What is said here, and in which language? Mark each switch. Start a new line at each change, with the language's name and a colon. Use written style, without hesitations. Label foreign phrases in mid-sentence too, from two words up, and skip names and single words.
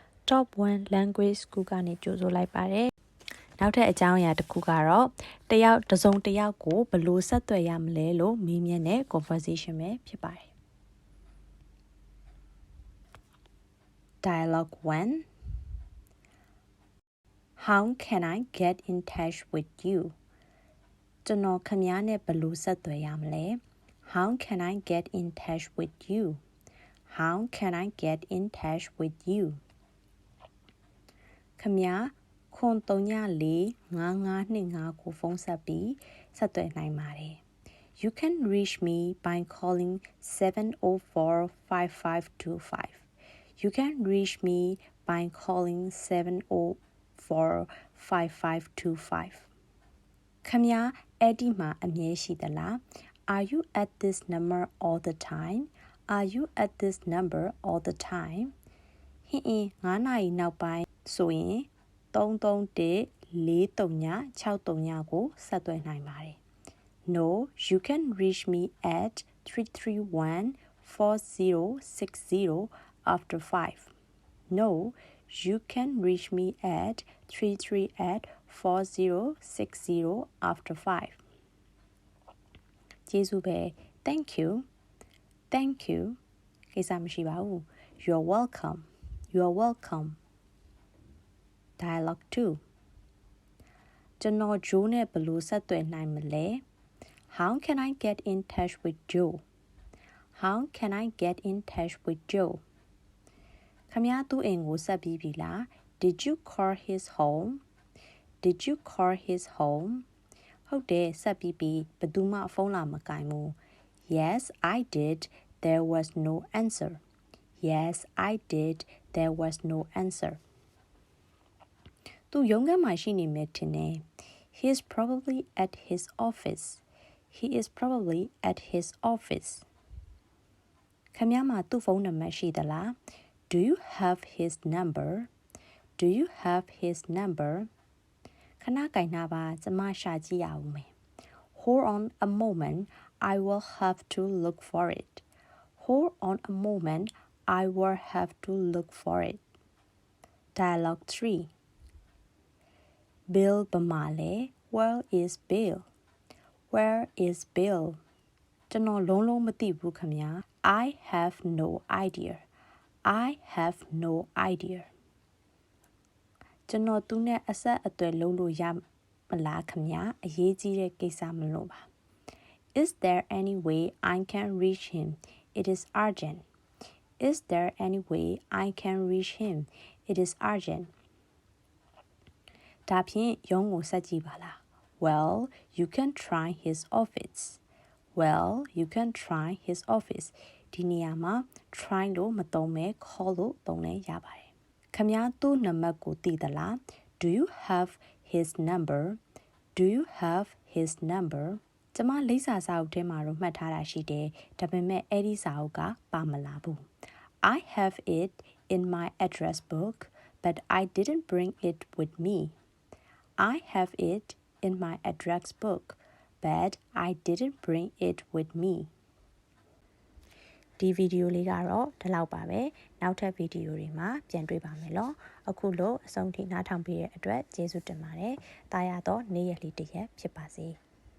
Burmese: Top 1 Language School ကနေကြိုဆိုလိုက်ပါတယ်။နောက်ထပ်အကြောင်းအရာတစ်ခုကတော့တယောက်တစ်စုံတစ်ယောက်ကိုဘယ်လိုဆက်သွယ်ရမလဲလို့မေးမြန်းတဲ့ conversation ပဲဖြစ်ပါတယ်။
English: Dialogue 1 How can I get in touch with you?
Burmese: ကျွန်တော်ခင်ဗျားနဲ့ဘယ်လိုဆက်သွယ်ရမလဲ
English: How can I get in touch with you? How can I get in touch with you?
Burmese: ခင်ဗျား034555ကိုဖုန်းဆက်ပြီးဆက်သွယ်နိုင်ပါတယ်
English: You can reach me by calling 704-5525. You can reach me by calling 704-5525.
Burmese: ခင်ဗျားအဲ့ဒီမှာအမြဲရှိသလား
English: Are you at this number all the time? Are you at this number all the time?
Burmese: ဟင်း9နာရီနောက်ပိုင်းဆိုရင်331-439-639ကိုဆက်သွယ်နိုင်ပါတယ်
English: No, you can reach me at 331-4060 after 5. No, you can reach me at 331-4060 after 5.
Burmese: ကျေးဇူးပဲ
English: Thank you. Thank you.
Burmese: ကိစ္စမရှိပါဘူး
English: You're welcome. You're welcome. Dialogue 2
Burmese: ကျွန်တော်ဂျိုးနဲ့ဘယ်လိုဆက်သွယ်နိုင်မလဲ
English: How can I get in touch with Joe? How can I get in touch with Joe?
Burmese: ခင်ဗျားသူ့အိမ်ကိုဆက်ပြီးပြီလား
English: Did you call his home? Did you call his home?
Burmese: ဟုတ်တယ်ဆက်ပြီးပြီဘယ်သူမှဖုန်းလာမကိုင်ဘူး
English: Yes, I did. There was no answer. Yes, I did. There was no answer.
Burmese: သူရုံးခန်းမှာရှိနေမယ်ထင်တယ်
English: He is probably at his office. He is probably at his office.
Burmese: ခင်ဗျားမှာသူ့ဖုန်းနံပါတ်ရှိသလား
English: Do you have his number? Do you have his number?
Burmese: ခဏကိုင်နာပါကျမရှာကြည့်ရအောင်မယ်
English: Hold on a moment. I will have to look for it. Hold on a moment. I will have to look for it. Dialogue 3 Bill ဘမလဲ Where is Bill? Where is Bill?
Burmese: ကျွန်တော်လုံးလုံးမသိဘူးခင်ဗျာ
English: I have no idea. I have no idea.
Burmese: ကျွန်တော်သူနဲ့အဆက်အသွယ်လုပ်လို့ရမလားခင်ဗျာအရေးကြီးတဲ့ကိစ္စမလို့ပါ
English: Is there any way I can reach him? It is urgent. Is there any way I can reach him? It is urgent.
Burmese: ဒါဖြင့်ရုံးကိုဆက်ကြည့်ပါလား
English: Well, you can try his office. Well, you can try his office.
Burmese: ဒီနေရာမှာ try လို့မသုံးပဲ call လို့သုံးလဲရပါတယ်ခင်ဗျားသူ့နံပါတ်ကိုသိသလား
English: Do you have his number? Do you have his number?
Burmese: ကျမလိပ်စာစာအုပ်ထဲမှာတော့မှတ်ထားတာရှိတယ်ဒါပေမဲ့အဲ့ဒီစာအုပ်ကပါမလာဘူး
English: I have it in my address book, but I didn't bring it with me. I have it in my address book, but I didn't bring it with me.
Burmese: ဒီဗီဒီယိုလေးကတော့ဒီလောက်ပါပဲနောက်ထပ်ဗီဒီယိုတွေမှာပြန်တွေ့ပါမယ်လို့အခုလို့အဆုံးထိနားထောင်ပေးတဲ့အတွက်ကျေးဇူးတင်ပါတယ်တာယာတော့နေ့ရက်လေးတစ်ရက်ဖြစ်ပါစေ